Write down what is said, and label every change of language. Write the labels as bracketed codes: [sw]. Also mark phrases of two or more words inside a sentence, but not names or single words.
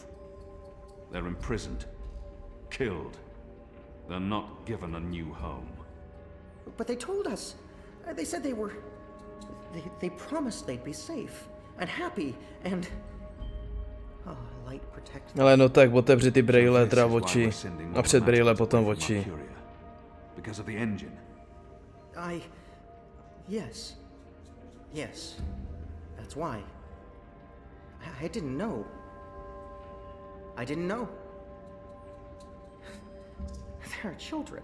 [en] They're imprisoned. Killed. They're not given a new home. But they told us. They said they were... They promised they'd be safe and happy and... Oh, light protect them. [cs] Ale no tak, otevři ty brejle, teda oči. A před brejle potom oči. [en] Because of the engine. Yes. That's why. I didn't know. There are children.